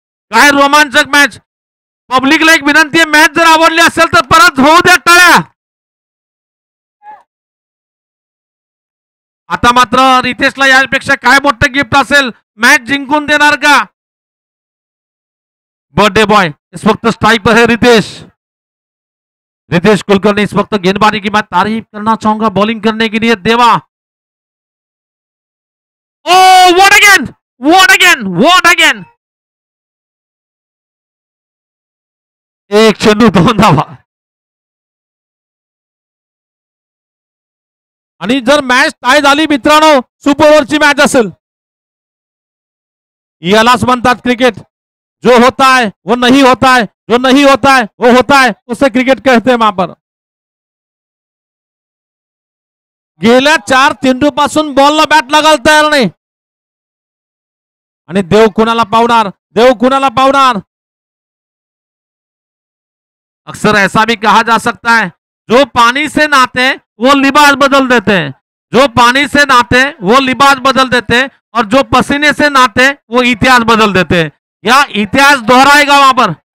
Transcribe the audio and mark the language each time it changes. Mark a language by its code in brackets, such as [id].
[mr] काय रोमांचक मॅच. पब्लिकला एक विनंती आहे, मॅच जर आवडली असेल तर परत होऊ द्या टाळ्या. आता मात्र रितेशला यापेक्षा काय मोठं गिफ्ट असेल. मॅच जिंकून देणार का. [hi] बर्थडे बॉय इस वक्त स्ट्राइक पर है रितेश. रितेश कुलकर्णी इस वक्त गेंदबाजी की मैं तारीफ करना चाहूंगा बॉलिंग करने के लिए. [en] देवा ओ what again, what again, what again. [mr] एक चेंडू 2 धावा. आणि जर मॅच टाय झाली मित्रांनो, सुपर ओव्हरची मॅच असेल. यालाच म्हणतात क्रिकेट. [hi] जो होता है वो नहीं होता है, जो नहीं होता है वो होता है, उसे क्रिकेट कहते हैं. वहां पर [mr] गेल्या 4 चेंडूपासून बॉलला बॅट लागायला तयार नाही. आणि देव कुणाला पावणार, देव कुणाला पावणार. [hi] अक्सर ऐसा भी कहा जा सकता है, जो पानी से नहाते वो लिबास बदल देते हैं. जो पानी से नहाते वो लिबास बदल देते और जो पसीने से नहाते वो इतिहास बदल देते. या इतिहास दोहराएगा वहां पर.